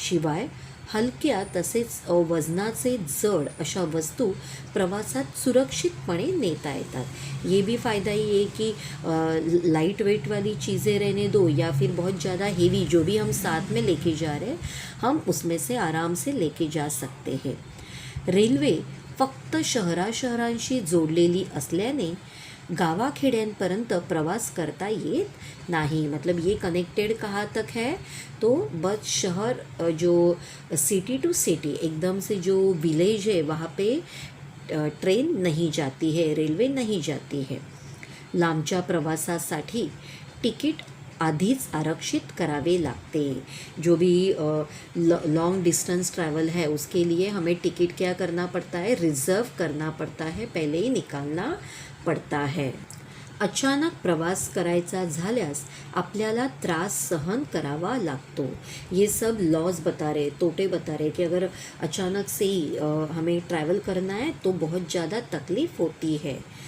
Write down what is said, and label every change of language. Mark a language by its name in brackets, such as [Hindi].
[Marathi] शिवाय हलक्या तसेच वजनाचे जड अशा वस्तू प्रवासात सुरक्षितपणे नेता येतात। [Hindi] ये भी फ़ायदा ये है कि लाइट वेट वाली चीज़ें रहने दो या फिर बहुत ज़्यादा हेवी जो भी हम साथ में लेके जा रहे हैं हम उसमें से आराम से लेके जा सकते हैं। [Marathi] रेल्वे फक्त शहरांशी जोडलेली असल्याने गावाखेड्यांपर्यंत प्रवास करता येत नाही। [Hindi] मतलब ये कनेक्टेड कहाँ तक है तो बस शहर जो सिटी टू सिटी एकदम से जो विलेज है वहाँ पे ट्रेन नहीं जाती है, रेल्वे नहीं जाती है। [Marathi] लांबच्या प्रवासासाठी तिकीट आधीच आरक्षित करावे लागते। [Hindi] जो भी लॉन्ग डिस्टेंस ट्रैवल है उसके लिए हमें टिकट क्या करना पड़ता है, रिज़र्व करना पड़ता है, पहले ही निकालना पड़ता है। [Marathi] अचानक प्रवास करायचा झाल्यास आपल्याला त्रास सहन करावा लागतो। [Hindi] ये सब लॉज बता रहे, तोटे बता रहे कि अगर अचानक से ही हमें ट्रैवल करना है तो बहुत ज़्यादा तकलीफ़ होती है।